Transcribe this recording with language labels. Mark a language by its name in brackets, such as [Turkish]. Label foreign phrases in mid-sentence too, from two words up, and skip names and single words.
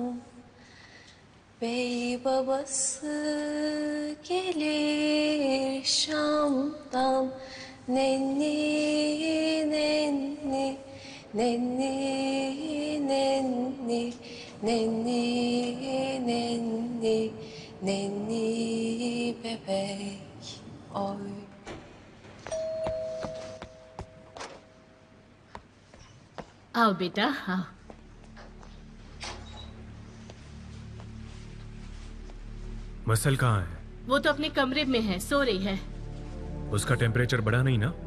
[Turkish] Bey babası gelir Şam'dan. Nenni nenni nenni nenni nenni nenni nenni bebek oy. [Hindi] आओ बेटा, आओ। मसल कहाँ है? वो तो अपने कमरे में है, सो रही है। उसका टेम्परेचर बढ़ा नहीं ना?